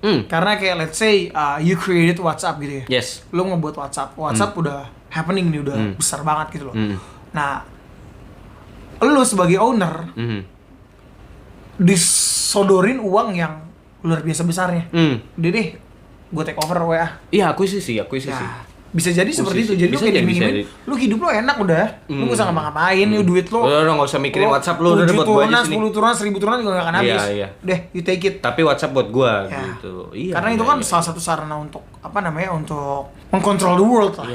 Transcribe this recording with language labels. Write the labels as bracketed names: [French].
[Indonesian] Karena Kayak [English] let's say you created WhatsApp gitu ya. yes. [Indonesian] Lu ngebuat WhatsApp udah happening nih, udah besar banget gitu loh. Nah, lu sebagai owner disodorin uang yang luar biasa besarnya. Udah deh, gue take over WA. Iya, akuisisi. Ya, bisa jadi seperti itu. Jadi Bisa lu kayak jadi, diiming-imingin, lu hidup lu enak udah. Lu gak usah ngapa-ngapain, lu duit lu. Udah nggak usah mikirin WhatsApp lu, udah 7 buat gua aja turunan, 10 turunan, 1000 turunan juga gak akan habis. Iya. [English] Deh, you take it. [Indonesian] Tapi WhatsApp buat gua Ya. gitu. Iya. Karena itu kan salah satu sarana untuk untuk mengkontrol [English] the world [Indonesian] lah.